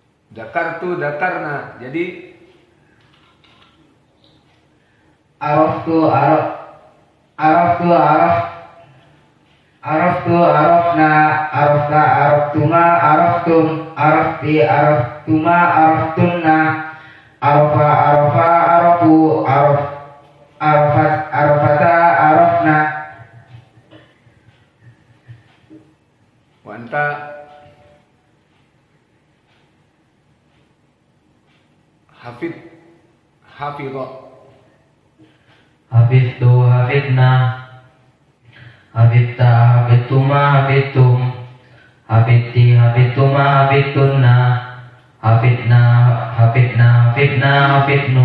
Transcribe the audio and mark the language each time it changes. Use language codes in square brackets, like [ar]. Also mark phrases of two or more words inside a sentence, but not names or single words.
[ar] ذكرت، ذكرنا. Jadi عرفت، عرفنا، عرفت، عرفتما، عرفتم، عرفت، عرفتما، عرفتن, عرف، عرفوا، عرفتا، عرفن. وأنت حافظة. حفظت، حفظنا، حفظت، حفظتما، حفظتم، حفظت، حفظتما، حفظتن، حفظنا، حفظنو,